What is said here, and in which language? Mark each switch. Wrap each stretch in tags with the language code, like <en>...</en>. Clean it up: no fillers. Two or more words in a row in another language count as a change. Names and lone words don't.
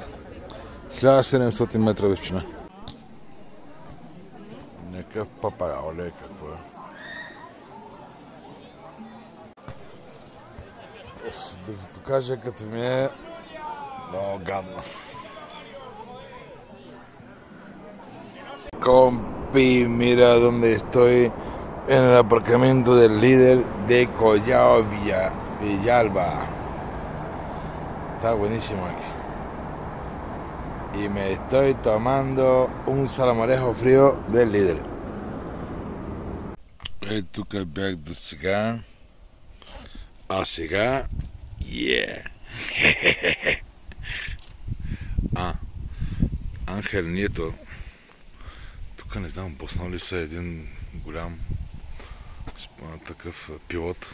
<bg>1700 метра височина. Някакъв папагал, какво е? Да ви покажа като ми е много гадно.</bg> <es>Compi, mira donde estoy en el aparcamiento del líder de Collao Villalba. Está buenísimo aquí. Y me estoy tomando un salmorejo frío del líder.</es> <bg>Тук бях до сега. А сега... Анхел Нието. Тук не знам, поснал ли са един голям такъв пилот.</bg>